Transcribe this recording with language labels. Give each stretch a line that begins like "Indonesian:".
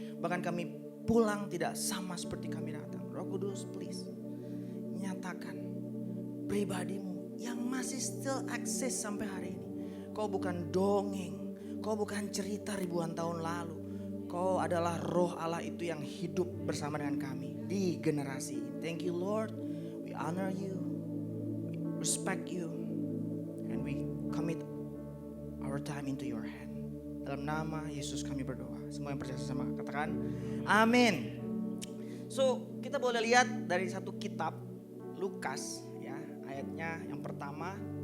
Indonesian: Bahkan kami pulang tidak sama seperti kami datang. Roh Kudus please nyatakan pribadi-Mu yang masih still eksis sampai hari ini. Kau bukan dongeng, kau bukan cerita ribuan tahun lalu. Kau adalah Roh Allah itu yang hidup bersama dengan kami di generasi ini.
English: Thank you Lord. We honor you, we respect you, and we commit our time into your hand.
Indonesian: Dalam nama Yesus kami berdoa. Semua yang percaya sama katakan amin. So kita boleh lihat dari satu kitab Lukas ya, ayatnya yang pertama.